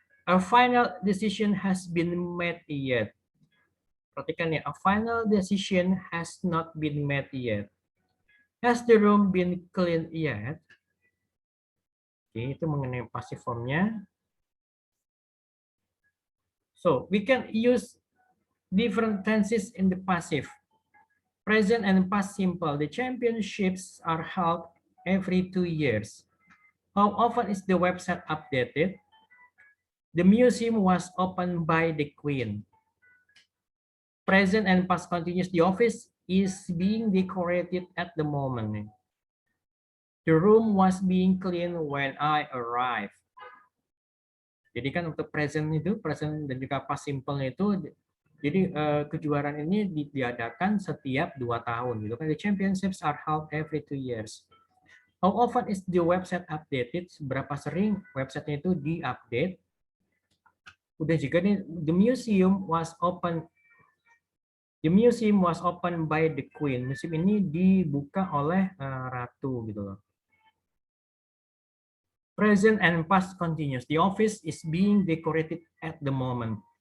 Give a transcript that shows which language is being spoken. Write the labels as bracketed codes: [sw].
[en] A final decision has been made yet. [id] Perhatikan ya, [en] a final decision has not been made yet. Has the room been cleaned yet? [id] Oke, itu mengenai passive formnya. [en] So we can use different tenses in the passive. Present and past simple. The championships are held every 2 years. How often is the website updated? The museum was opened by the Queen. Present and past continuous. The office is being decorated at the moment. The room was being cleaned when I arrived. [id] Jadi kan untuk present dan juga past simple itu, jadi kejuaraan ini diadakan setiap 2 tahun gitu kan. [en] The championships are held every 2 years. How often is the website updated? [id] Seberapa sering websitenya itu diupdate? Udah juga nih, [en] the museum was open. The museum was opened by the Queen. [id] Museum ini dibuka oleh ratu gitu loh. [en] Present and past continuous. The office is being decorated at the moment.